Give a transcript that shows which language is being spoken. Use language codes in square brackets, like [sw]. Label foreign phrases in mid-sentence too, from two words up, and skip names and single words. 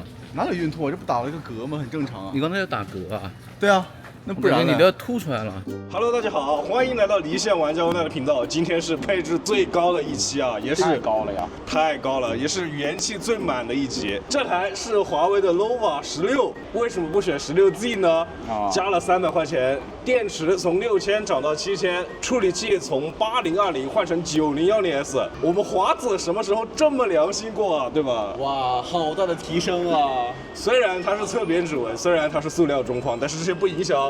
[zh] 哪有孕吐？我这不打了一个嗝吗？很正常啊。你刚才在打嗝啊？对啊。那不然你都要吐出来了。 Hello， 大家好，欢迎来到离线玩家无奈的频道。今天是配置最高的一期啊，也是太高了呀，太高了，也是元气最滿的一集。這台是華為的 nova 16，為什麼不選 16Z 呢？加了300塊錢，電池從6000漲到7000，處理器從8020換成9010S。我們華子什麼時候這麼良心過啊？對吧？哇，好大的提升啊！雖然它是側邊指紋，雖然它是塑料中框，但是這些不影響。